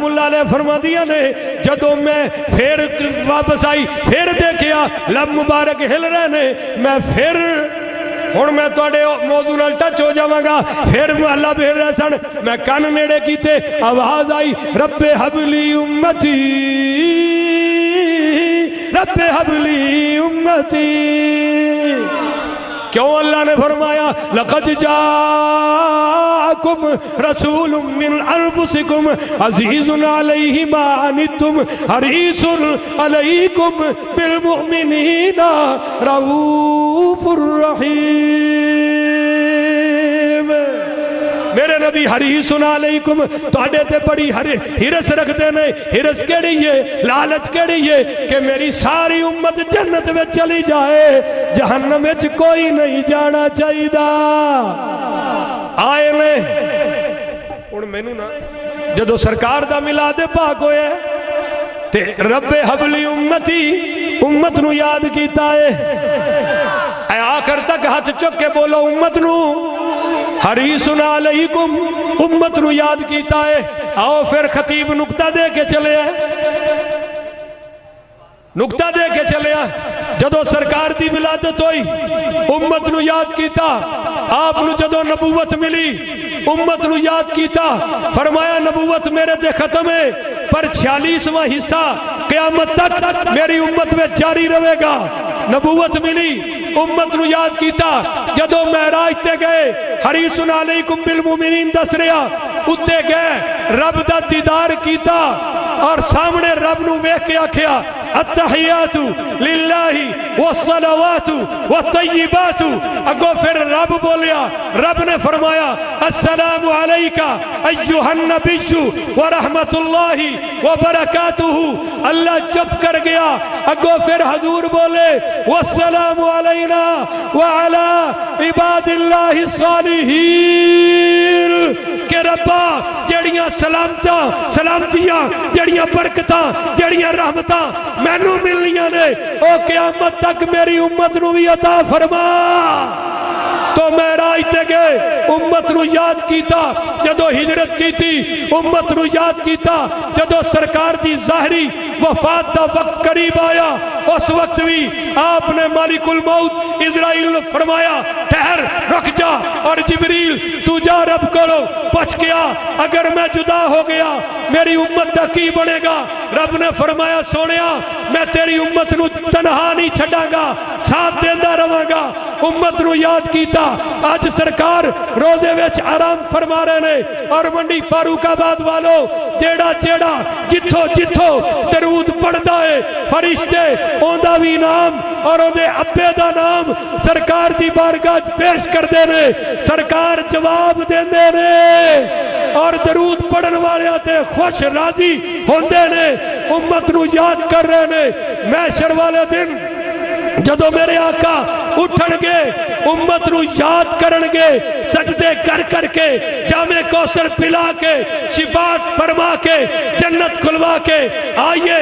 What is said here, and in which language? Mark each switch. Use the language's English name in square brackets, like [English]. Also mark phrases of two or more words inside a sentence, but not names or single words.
[Punjabi] اللہ علیہ فرما دیا نے جدو میں پھر واپس آئی پھر دیکھیا لب مبارک ہل رہے نے میں پھر اور میں توڑے موضوع نال ٹچ ہو جاواں گا پھر اللہ بھیل رہے سن میں کان نیڑے کیتے آواز آئی [Arabic] رب حبلی امتی [Punjabi] رب حبلی امتی کیوں اللہ نے فرمایا [Arabic] لقد جاءکم رسول من انفسکم عزیز علیہ ما عنتم حریص علیکم بالمؤمنین رؤوف [Punjabi] الرحیم میرے نبی [Arabic] حریص علیکم [Punjabi] تواڈے تے بڑی ہرس رکھ دینے ہرس کیڑی ہے لالچ کیڑی ہے کہ میری ساری امت جنت میں چلی جائے جہنم میں کوئی نہیں جانا چاہیے آئے نے اور میں نو نا جدو سرکار دا ملاد پاک ہوئے تے [Arabic] رب حبلی امتی [Punjabi] امت نو یاد کیتا ہے اے آخر تک ہاتھ چک کے بولو امت نو [Arabic] حریص علیکم [Punjabi] امت نو یاد کیتا ہے آؤ پھر خطیب نکتہ دے کے چلے نکتہ دے کے چلے جدو سرکار دی ولادت ہوئی امت نو یاد کیتا آپ نو جدو نبوت ملی امت نو یاد کیتا فرمایا نبوت [Urdu] میرے دے ختم ہے پر 46واں حصہ قیامت تک میری امت میں جاری رہے گا نبوت ملی امت [Punjabi] نو یاد کیتا جدو معراج تے گئے [Arabic] حریص علیکم بالمؤمنین [Punjabi] دس رہا اتے گئے رب دا دیدار کیتا اور سامنے رب نو ویکھ کے آکھیا [Arabic] التحیات للہ والصلوات والطیبات [Punjabi] اگو پھر رب بولیا رب نے فرمایا [Arabic] السلام علیکہ ایہا النبی ورحمت اللہ وبرکاتہ [Punjabi] اللہ چپ کر گیا اگو پھر حضور بولے [Arabic] والسلام علینا وعلی عباد اللہ الصالحین [Punjabi] کہ ربا جڑیاں سلامتیاں جڑیاں برکتاں جڑیاں رحمتاں میں نو ملنیاں نے او قیامت تک میری امت نو بھی عطا فرما تو معراج تے گئے امت نو یاد کیتا جدو ہجرت کی تھی امت نو یاد کیتا جدو سرکار دی ظاہری وفات دا وقت قریب آیا اس وقت بھی آپ نے مالک الموت اسرائیل نے فرمایا ٹھہر رک جا اور جبریل تو جا رب کرو پچ گیا اگر میں جدا ہو گیا میری امت دا کی بنے گا رب نے فرمایا سونیا میں تیری امت نو تنہا نہیں چھڑا گا ساتھ دیندہ رہاں گا امت نو یاد کیتا آج سرکار روزے وچ آرام فرما رہے نے اور منڈی فاروق آباد والو جیڑا جیڑا جتھو جتھو درود پڑھدا ہے فرشتے اوندا بھی نام اور اون دے ابے دا نام سرکار دی بارگاہ پیش کردے نے سرکار جواب دیندے نے اور درود پڑھن والے تے خوش راضی ہوندے نے امت نو یاد کر رہے نے محشر والے دن جدو میرے آقا اٹھن گے امت نو یاد کرن گے سجدے کر کر کے جامع کوثر پلا کے شفاعت فرما کے جنت کھلوا کے آئیے